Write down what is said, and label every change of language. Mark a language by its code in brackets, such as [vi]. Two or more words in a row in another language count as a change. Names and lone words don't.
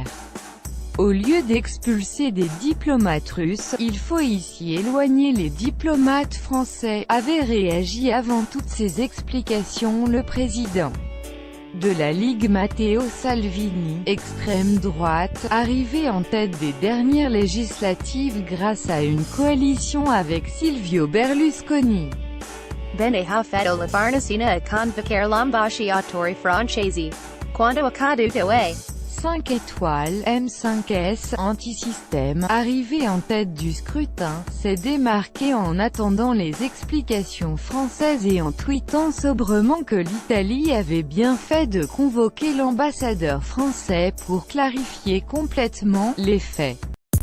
[fr] Au lieu d'expulser des diplomates russes, il faut ici éloigner les diplomates français, avait réagi avant toutes ces explications le président de la Ligue Matteo Salvini, extrême droite, arrivé en tête des dernières législatives grâce à une coalition avec Silvio Berlusconi. [it] Bene ha fatto la Farnesina e convocare l'ambasciatore francesi. Quando accaduto è [fr] 5 étoiles, M5S, anti-système, arrivé en tête du scrutin, s'est démarqué en attendant les explications françaises et en tweetant sobrement que l'Italie avait bien fait de convoquer l'ambassadeur français pour clarifier complètement les faits.